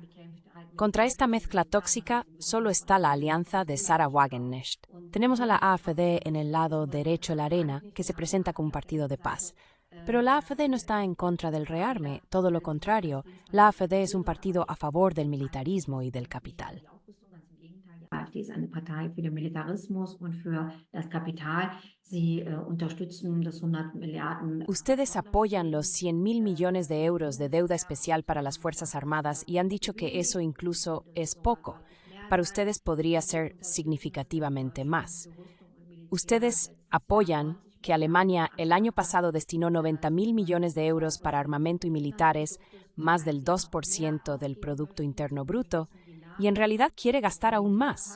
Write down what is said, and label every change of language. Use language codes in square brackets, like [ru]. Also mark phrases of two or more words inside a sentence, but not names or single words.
[es] Contra esta mezcla tóxica solo está la alianza de Sarah Wagenknecht. Tenemos a la AfD en el lado derecho de la arena, que se presenta como un partido de paz. Pero la AfD no está en contra del rearme, todo lo contrario. La AfD es un partido a favor del militarismo y del capital. [de] Die AfD ist eine Partei für den Militarismus und für das Kapital. Sie unterstützen das 100 Milliarden. [es] Ustedes apoyan los 100.000 millones de euros de deuda especial para las Fuerzas Armadas y han dicho que eso incluso es poco. Para ustedes podría ser significativamente más. Ustedes apoyan que Alemania el año pasado destinó 90.000 millones de euros para armamento y militares, más del 2% del Producto Interno Bruto, y en realidad quiere gastar aún más.